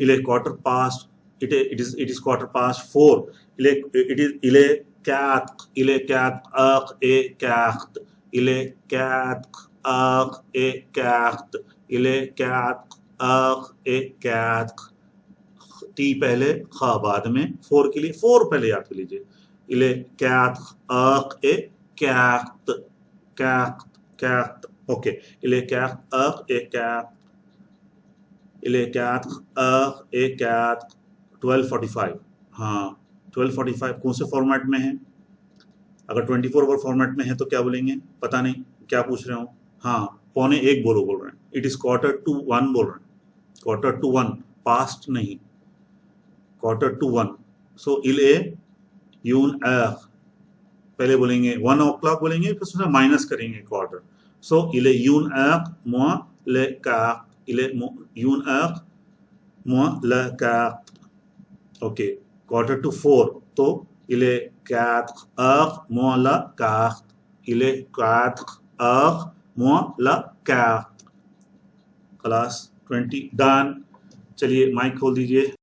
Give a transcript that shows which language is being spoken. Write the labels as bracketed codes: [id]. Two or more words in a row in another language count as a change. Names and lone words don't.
[fr] Il est 4:15, [en] it is 4:15, [fr] il est 4, il est 4h15, il est 4h15, il est 4h15. [hi] टी पहले, खा बाद में. 4 के लिए 4 पहले याद कर लीजिए. [fr] Il est 4h15, ओके. Il est 4h15, il est 4h15, 12:45. [hi] हाँ, 12:45 कौन से फॉर्मेट में है? अगर 24 आवर फॉर्मेट में है तो क्या बोलेंगे? पता नहीं क्या पूछ रहे हो. हाँ, 1:15 बोल रहे हैं. [en] it is [hi] 1:45 बोल रहे हैं. 1:45, पास्ट नहीं, 1:45. सो [fr] il est 1h, [hi] पहले बोलेंगे 1 o'clock बोलेंगे, फिर उसमें माइनस करेंगे क्वार्टर. [fr] सो il est 1h moins le quart, il est 1h moins le quart. ओके, 3:45, तो il est 4h moins le quart, il est 4h moins le quart. [hi] क्लास 20 डन. चलिए माइक खोल दीजिए.